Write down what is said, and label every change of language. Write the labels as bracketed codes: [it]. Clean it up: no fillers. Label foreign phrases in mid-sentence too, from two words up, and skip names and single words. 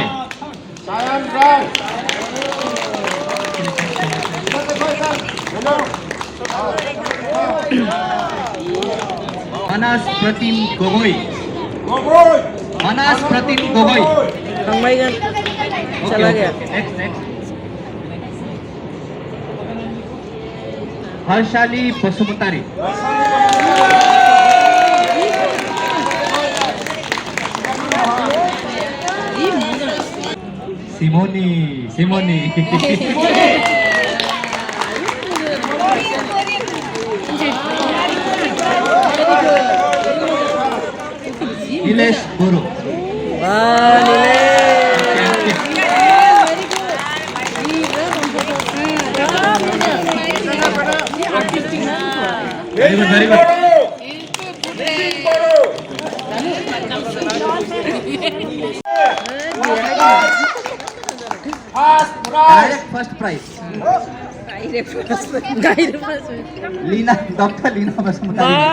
[hi] सायन राय इधर देखो इधर हेलो मानस प्रतिम गोगोई गोगोई मानस प्रतिम गोगोई चला गया [en] next next हर्षाली बसुमतारी सिमोनी सिमोनी नीलेश गुरु very good very good direct first prize लीना डॉक्टर लीना बसुमतारी